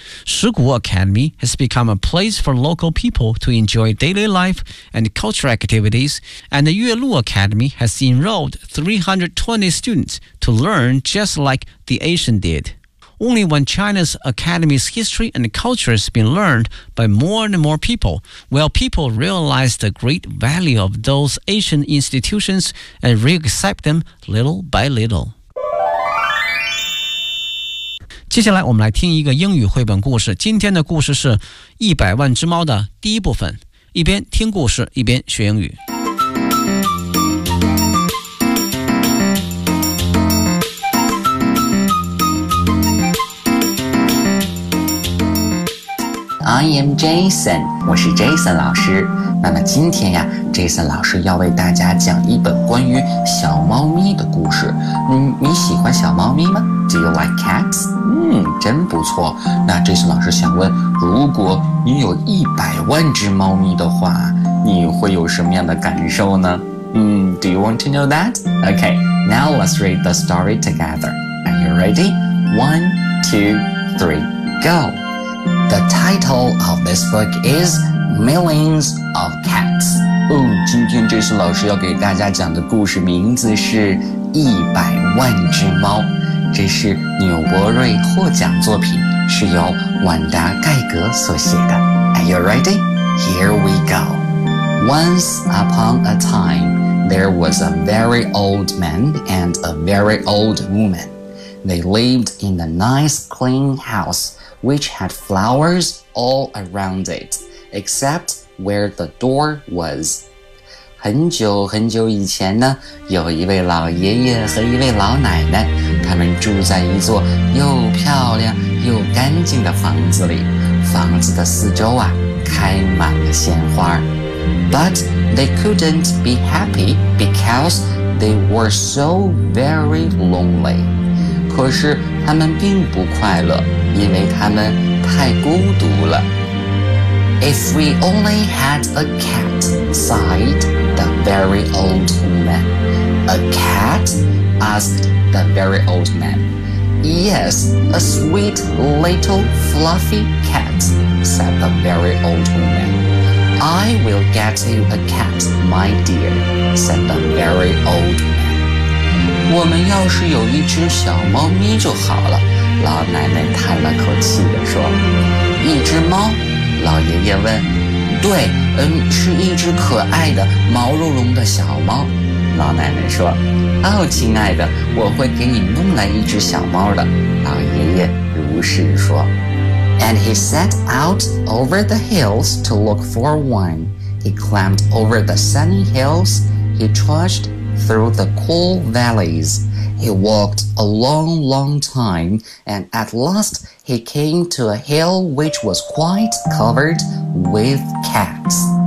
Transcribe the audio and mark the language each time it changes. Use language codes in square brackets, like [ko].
[en] 石鼓 Academy has become a place for local people to enjoy daily life and cultural activities, and the 月鹿 Academy has enrolled 320 students to learn just like the ancient did. Only when China's academy's history and culture has been learned by more and more people will people realize the great value of those ancient institutions and re-accept them little by little. [zh] 接下来我们来听一个英语绘本故事。今天的故事是《一百万只猫》的第一部分。一边听故事，一边学英语。 [en] I am Jason, [zh] 我是 Jason 老师。那么今天呀 ,Jason 老师要为大家讲一本关于小猫咪的故事。你喜欢小猫咪吗 ? [en] Do you like cats? [zh] 真不错。那 Jason 老师想问，如果你有一百万只猫咪的话，你会有什么样的感受呢？ [en] Do you want to know that? Okay, now let's read the story together. Are you ready? 1, 2, 3, go! The title of this book is Millions of Cats. [zh] 今天这次老师要给大家讲的故事名字是《一百万只猫》。这是纽伯瑞获奖作品，是由万达盖格所写的。 [en] Are you ready? Here we go. Once upon a time, there was a very old man and a very old woman. They lived in a nice clean house. Which had flowers all around it, except where the door was. [zh] 很久很久以前呢，有一位老爷爷和一位老奶奶，他们住在一座又漂亮又干净的房子里。房子的四周啊，开满了鲜花。 [en] But they couldn't be happy because they were so very lonely. [zh] 可是他们并不快乐，因为他们太孤独了。 [en] If we only had a cat, sighed the very old man. A cat? Asked the very old man. Yes, a sweet little fluffy cat, said the very old woman. I will get you a cat, my dear, said the very old man. [zh] 我们要是有一只小猫咪就好了，老奶奶叹了口气地说。一只猫？老爷爷问。对，是一只可爱的毛茸茸的小猫，老奶奶说。哦，亲爱的，我会给你弄来一只小猫的，老爷爷如是说。 [en] And he set out over the hills to look for one. He climbed over the sunny hills. He trudgedthrough the cool valleys. He walked a long, long time, and at last he came to a hill which was quite covered with cats.